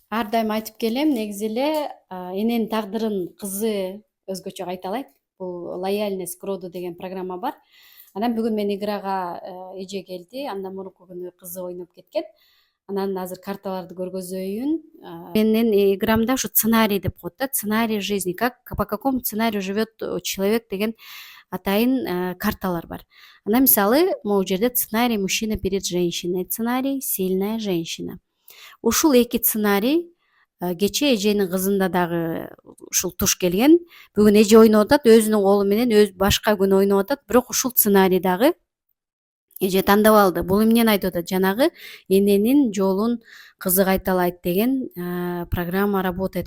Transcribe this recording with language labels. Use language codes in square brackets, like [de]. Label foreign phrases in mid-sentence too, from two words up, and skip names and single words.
[ky] Ар дайым айтып келем, негизи эле эненин тагдырын кызы өзгөчө кайталайт. Бул [ru] лояльность к роду [ky] деген программа бар. Анан бүгүн мен играга эже келди. Андан мурунку күнү кызы ойноп кеткен. Анан азыр карталарды көргөзөйүн. Менин играмда ушу сценарий деп коет да, [ru] сценарий жизни, по какому сценарию живет человек [ky] деген атайын карталар бар. Анан мисалы могу жерде [ru] сценарий мужчина перед женщиной, сценарий сильная женщина. [ky] Ушул эки сценарий кечээ эженин кызында дагы ушул туш келген. Бүгүн эже ойноп атат, өзүнүн колу менен, башка күнү ойноп атат, бирок ушул сценарий дагы эже тандап алды. Бул эмнени айтып атат? Жанагы эненин жолун кызы кайталайт деген [ru] программа работает.